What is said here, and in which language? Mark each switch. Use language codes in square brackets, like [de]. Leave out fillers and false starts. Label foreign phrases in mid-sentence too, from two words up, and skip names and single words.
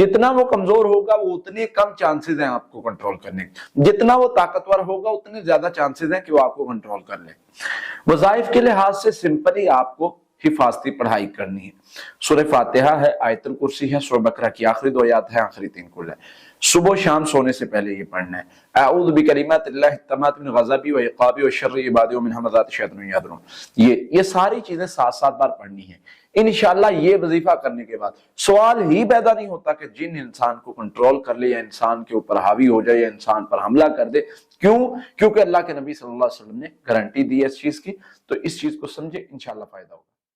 [ur] جتنا وہ کمزور ہوگا وہ اتنے کم چانسز ہیں آپ کو کنٹرول کرنے کے، جتنا وہ طاقتور ہوگا اتنے زیادہ چانسز ہیں کہ وہ آپ کو کنٹرول کر لے۔ وظائف کے لحاظ سے سمپلی آپ کو حفاظتی پڑھائی کرنی ہے۔ سورہ فاتحہ ہے، آیت الکرسی ہے، سورہ بقرہ کی آخری 2 آیات ہے، آخری 3 کل ہے۔ صبح و شام سونے سے پہلے یہ پڑھنا ہے، [ar] اعوذ بکلمات اللہ التامات من غضبی و عقابی و شر عبادی و من همزات الشیاطین یحضرون۔ [ur] یہ ساری چیزیں 7 بار پڑھنی ہیں۔ انشاءاللہ یہ وظیفہ کرنے کے بعد سوال ہی پیدا نہیں ہوتا کہ جن انسان کو کنٹرول کر لے یا انسان کے اوپر حاوی ہو جائے یا انسان پر حملہ کر دے۔ کیوں؟ کیونکہ اللہ کے نبی [ar] صلی اللہ علیہ وسلم [ur] نے گارنٹی دی ہے اس چیز کی۔ تو اس چیز کو سمجھے، انشاءاللہ فائدہ ہوگا۔